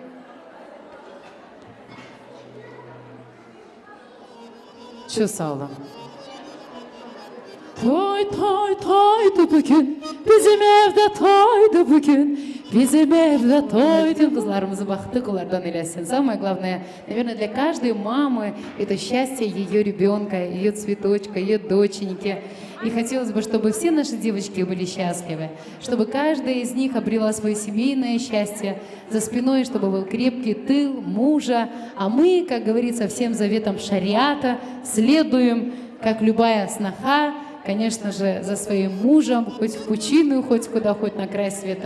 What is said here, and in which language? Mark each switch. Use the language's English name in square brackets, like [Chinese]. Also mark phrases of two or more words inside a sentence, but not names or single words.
[Turkish] Çok sağ olun. Toy toy toydu bugün, bizim evde toydu bugün. Bizim evde toydu. Кызларımızı baktık, onlardan eləsin. [Russian] Самое главное, наверное, для каждой мамы это счастье ее ребенка, ее цветочка, ее доченьки. И хотелось бы, чтобы все наши девочки были счастливы, чтобы каждая из них обрела свое семейное счастье, за спиной, чтобы был крепкий тыл мужа, а мы, как говорится, всем заветам шариата следуем, как любая сноха, конечно же, за своим мужем, хоть в пучину, хоть куда, хоть на край света.